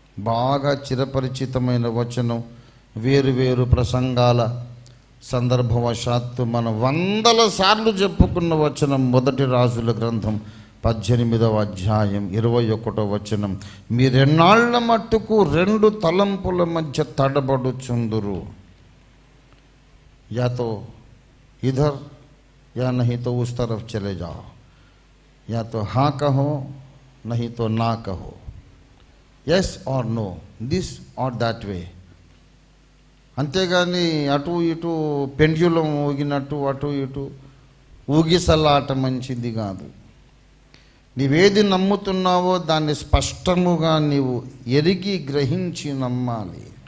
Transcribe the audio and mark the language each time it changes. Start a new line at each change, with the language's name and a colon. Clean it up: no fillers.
Telugu: బాగా చిరపరిచితమైన వచనం, వేరు ప్రసంగాల సందర్భవశాత్తు మనం 100 సార్లు చెప్పుకున్న వచనం, మొదటి రాజుల గ్రంథం 18వ అధ్యాయం 21వ వచనం. మీరెన్నాళ్ల మట్టుకు 2 తలంపుల మధ్య తడబడుచుందురు.
Hindi: या तो इधर या नहीं तो उस तरफ चले जाओ, या तो हाँ कहो नहीं तो ना कहो,
English: yes or no, this or that way.
Telugu: అంతేగాని అటు ఇటు పెండ్యులం ఊగినట్టు అటు ఇటు ఊగిసలాట మంచిది కాదు. నీవేది నమ్ముతున్నావో దాన్ని స్పష్టముగా నీవు ఎరిగి గ్రహించి నమ్మాలి.